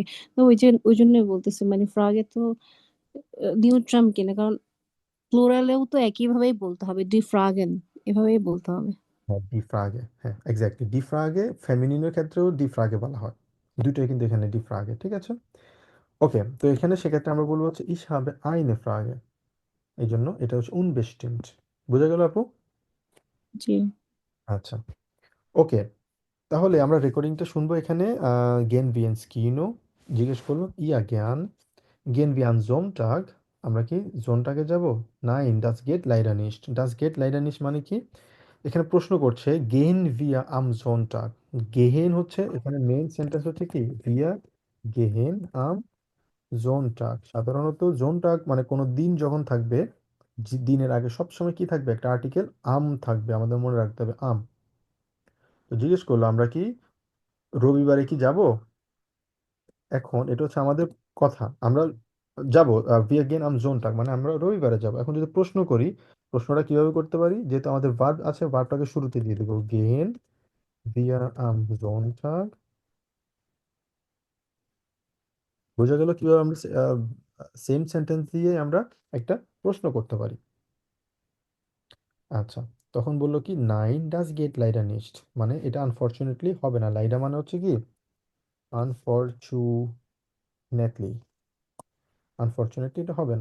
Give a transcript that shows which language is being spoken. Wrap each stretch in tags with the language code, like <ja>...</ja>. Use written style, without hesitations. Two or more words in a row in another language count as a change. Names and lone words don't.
<bn>তো ওই যে ওই জন্যই বলতেছি, মানে ফ্রাগে তো নিউট্রাম কিনা, কারণ প্লুরালেও তো একই ভাবেই বলতে হবে,</bn> <de>die Fragen</de> <bn>এভাবেই বলতে হবে। হ্যাঁ</bn> <de>die Frage,</de> <bn>হ্যাঁ এক্স্যাক্টলি</bn> <de>die Frage,</de> <bn>ফেমিনিনের ক্ষেত্রেও</bn> <de>die Frage</de> <bn>বলা হয়, দুটোই কিন্তু এখানে</bn> <de>die Frage,</de> <bn>ঠিক আছে। ওকে, তো এখানে সেক্ষেত্রে আমরা বলবো হচ্ছে</bn> <de>ich habe eine Frage,</de> <bn>এই জন্য এটা হচ্ছে unbestimmt। বুঝা গেল আপু? জি। আচ্ছা, ওকে, তাহলে আমরা রেকর্ডিংটা শুনবো এখানে।</bn> <de>gehen wir ins Kino,</de> <bn>জিজ্ঞেস করলো</bn> <de>ja gern, gehen wir am Sonntag,</de> <bn>আমরা কি জোনটাকে যাব?</bn> <de>nein das geht leider nicht, das geht leider nicht</de> <bn>মানে কি? এখানে প্রশ্ন করছে</bn> <de>gehen wir am Sonntag,</de> <bn>gehen হচ্ছে এখানে</bn> <en>main sentence</en> <bn>হচ্ছে কি</bn> <de>wir gehen am Sonntag।</de> <bn>সাধারণত Sonntag মানে কোনো দিন যখন থাকবে, দিনের আগে সবসময় কি থাকবে? একটা আর্টিকেল am থাকবে, আমাদের মনে রাখতে হবে am। তো জিজ্ঞেস করলো আমরা কি রবিবারে কি যাব? এখন এটা হচ্ছে আমাদের কথা, আমরা যাব,</bn> <de>wir gehen am Sonntag</de> <bn>মানে আমরা রবিবারে যাব। এখন যদি প্রশ্ন করি, প্রশ্নটা কিভাবে করতে পারি? যেহেতু আমাদের ভার্ব আছে, ভার্বটাকে শুরুতে দিয়ে দেবো,</bn> <de>gehen wir am Sonntag।</de> <bn>বোঝা গেল কিভাবে আমরা</bn> <en>same sentence</en> <bn>দিয়ে আমরা একটা প্রশ্ন করতে পারি। আচ্ছা, তখন বললো কি</bn> <de>nein das geht leider nicht,</de> <bn>মানে এটা আনফরচুনেটলি হবে না। লাইডা মানে হচ্ছে কি আনফরচুনেটলি, আনফরচুনেটলি এটা হবে না।</bn>